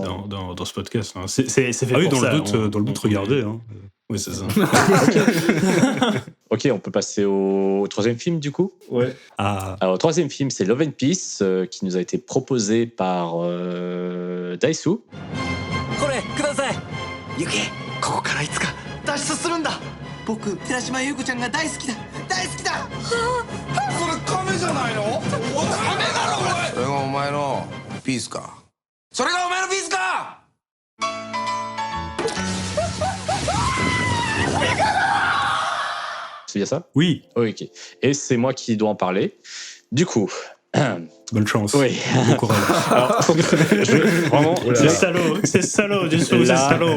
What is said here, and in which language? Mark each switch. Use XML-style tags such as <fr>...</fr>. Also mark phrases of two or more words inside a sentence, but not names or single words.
<fr>dans ce podcast. Hein. C'est fait pour dans ça. Dans le doute, regardez. Hein. Oui, c'est ça. Ok, on peut passer au 3e film, du coup. Ouais. Alors, le 3e film, c'est Love and Peace, qui nous a été proposé par Daisu.</fr> <ja>僕寺島優子ちゃんが大好きだ大好きだそれ亀じゃないのお亀だろこれそれがお前のピースかそれがお前のピースか</ja> <fr>C'est bien ça? Oui. Ok. Et c'est moi qui dois en parler. Du coup... Bonne chance. Oui. Bon courage. Alors, vraiment, c'est salaud, du coup, c'est salaud.</fr>